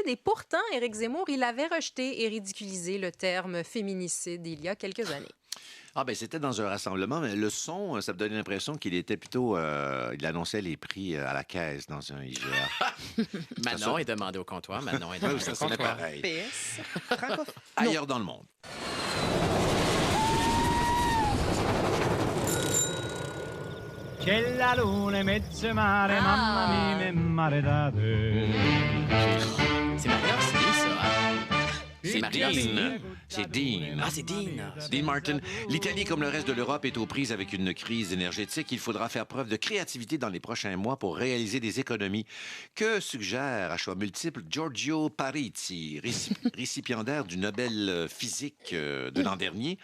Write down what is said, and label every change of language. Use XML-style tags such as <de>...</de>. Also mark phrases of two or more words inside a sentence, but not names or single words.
<fr>Et pourtant, Éric Zemmour, il avait rejeté et ridiculisé le terme féminicide il y a quelques années. Ah ben c'était dans un rassemblement, mais le son, ça me donnait l'impression qu'il était plutôt... il annonçait les prix à la caisse dans un IGA. Manon est demandé au comptoir. Manon est demandé Ça au sonnait comptoir. pareil. PS. Ailleurs dans le monde.</fr> <it>C'è la luna in mezzo al mare, mamma mia, mi maredate.</it> <fr>C'est Maria Orsini, ça. C'est Maria Orsini. Dean. C'est Dean. Ah, c'est Dean. Dean Martin. L'Italie, comme le reste de l'Europe, est aux prises avec une crise énergétique. Il faudra faire preuve de créativité dans les prochains mois pour réaliser des économies. Que suggère à choix multiples Giorgio Parisi, récipiendaire du Nobel physique de l'an dernier?</fr>